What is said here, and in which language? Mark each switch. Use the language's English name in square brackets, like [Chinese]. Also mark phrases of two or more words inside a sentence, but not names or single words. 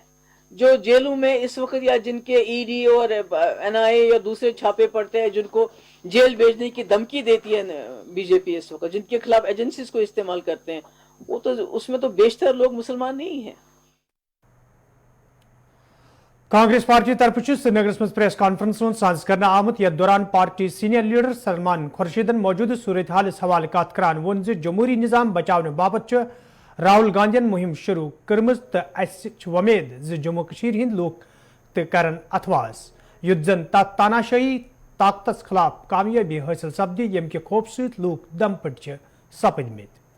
[Hindi] जो जेलों में इस वक्त या जिनके ईडी और एनआईए या दूसरे छापे पड़ते हैं, जिनको जेल भेजने की धमकी देती है बीजेपी इस वक्त, जिनके खिलाफ एजेंसीज को इस्तेमाल करते हैं, वो तो उसमें तो बेशतर लोग मुसलमान नहीं हैं. [Kashmiri] कांग्रेस पार्टी तरफ श्रीनगर में प्रेस कॉन्फ्रेंस साज कर आमुत यथ दौरान पार्टी सीनियर लीडर सलमान खुर्शीदन मौजूद सूरत हाल हवाले कत करान वोन जमहूरी निजाम बचाने बाबत राहुल गांधीन मुहिम शुरू कर्म तो वमेद जम्मू हिंद लोग करन अथवास युद्ध जन तानाशाही ताकत खिलाफ कामयाबी हासिल सपदी यम के खौफ सत लोग दम पट सपदमित.